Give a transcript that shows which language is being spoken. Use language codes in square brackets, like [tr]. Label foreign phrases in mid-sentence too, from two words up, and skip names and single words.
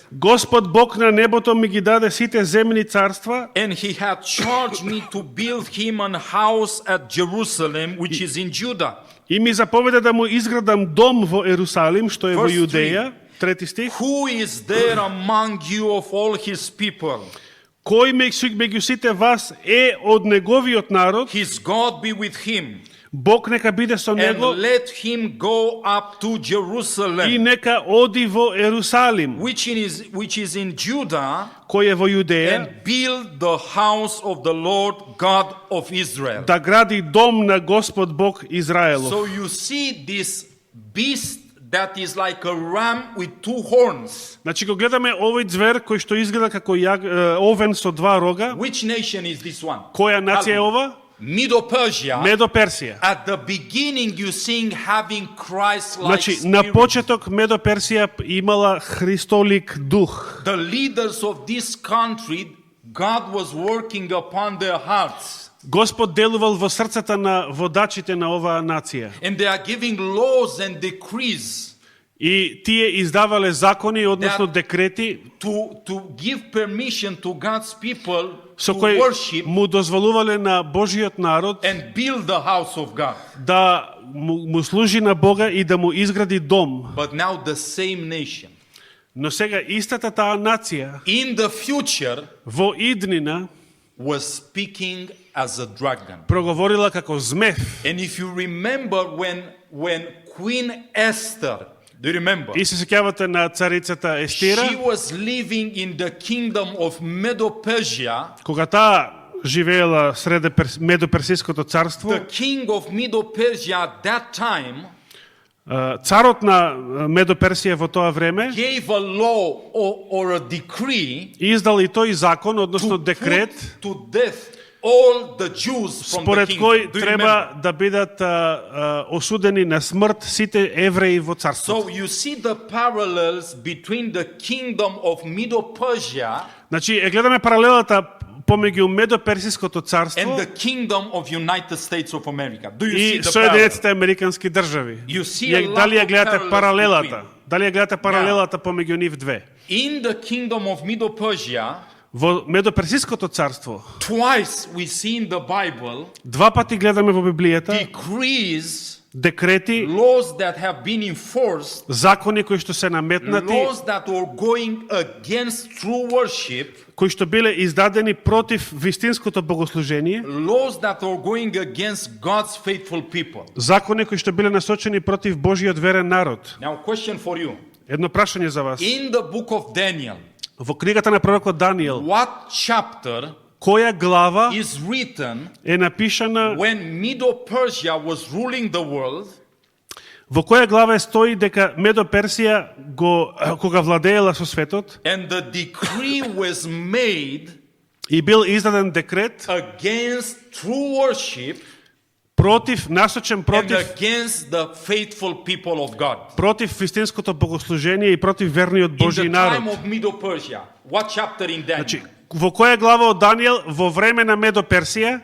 [mk] Господ Бог на небото ми ги даде сите земни царства, [en] and he hath charged me to build him an house at Jerusalem, which is in Judah. [mk] и ми заповеда да му изградам дом во Ерусалим, што е во [en] Verse [mk] Јудеја. Трети стих. [en] Who is there among you of all his people? [mk] Кој меѓу сите вас е од неговиот народ, [en] His God be with him, [mk] Бог нека биде со [en] and [mk] него [en] let him go up to [mk] и [en] Jerusalem, [mk] нека оди во Ерусалим, [en] which is in Judah, [mk] кој е во Јудеја, [en] and build the house of the Lord God of Israel. [mk] да гради дом на Господ Бог Израелов. [en] So you see this beast that is like a ram with two horns. [mk] Значи, го гледаме овој звер кој што изгледа како овен со два рога. [en] Which nation is this one? [mk] Која нација е ова? [en] Medo-Persia. [mk] Медо Персија. [en] At the beginning you seeing having Christ-like [mk] Значи, на [en] spirit. [mk] почеток Медо Персија имала Христолик дух. [en] The leaders of this country, God was working upon their hearts. [mk] Господ делувал во срцата на водачите на оваа нација. [en] And they are giving laws and decrees [mk] И тие издавале закони, односно декрети, [en] to give permission to God's people [mk] со [en] to [mk] кои [en] worship [mk] му дозволувале на Божиот народ [en] and build the house of God. [mk] да му служи на Бога и да му изгради дом. [en] But now the same nation, [mk] Но сега истата таа нација [en] in the future, [mk] во иднина [en] was speaking as a dragon. [mk] проговорила како змев. [en] And if you remember when Queen Esther Do you remember? [mk] И се сеќавате на царицата Естира, [en] She was living in the kingdom of Medo-Persia. [mk] кога таа живеела среде Медоперсиското царство. [en] The king of Medo-Persia at that time [mk] Царот на Медоперсија во тоа време [en] gave a law or a decree [mk] издал и тој закон, односно [en] to [mk] декрет, [en] put to death all the Jews from the [mk] според [en] kingdom. [mk] кој [en] Do you [mk] треба [en] remember? [mk] да бидат осудени на смрт сите евреи во царството. [en] So you see the parallels between the kingdom of Medo-Persia [mk] Значи, гледаме паралелата помеѓу Медоперсиското [en] and [mk] царство [en] the kingdom of United States of America. Do you [mk] и [en] see the parallel? [mk] Соединетите американски држави. [en] You see a lot [mk] Дали ја [en] of [mk] гледате [en] parallels [mk] паралелата? [en] between. [mk] Дали ја гледате паралелата помеѓу нив две? [en] In the kingdom of Medo-Persia, [mk] Во Медоперсиското царство [en] twice we see in the Bible [mk] два пати гледаме во Библијата [en] decrees, [mk] декрети, [en] laws that have been enforced, [mk] закони кои што се наметнати, [en] laws that are going against true worship, [mk] кои што биле издадени против вистинското богослужение, [en] laws that are going against God's faithful people. [mk] закони кои што биле насочени против Божиот верен народ. [en] Now, question for you. [mk] Едно прашање за вас. [en] In the book of Daniel, [mk] Во книгата на пророкот Даниел, [en] what chapter [mk] која глава [en] is written [mk] е напишана, [en] when Medo-Persia was ruling the world [mk] во која глава стои дека Медоперсија кога владеела со светот [en] and the decree was made [mk] и бил издаден декрет [en] against true worship [mk] насочен [en] and [mk] против [en] against the faithful people of God? [mk] против вистинското богослужение и против верниот [en] In [mk] Божји [en] the [mk] народ. [en] time of Medo-Persia, what chapter in Daniel? [mk] Значи, во која глава од Даниел во време на Медоперсија?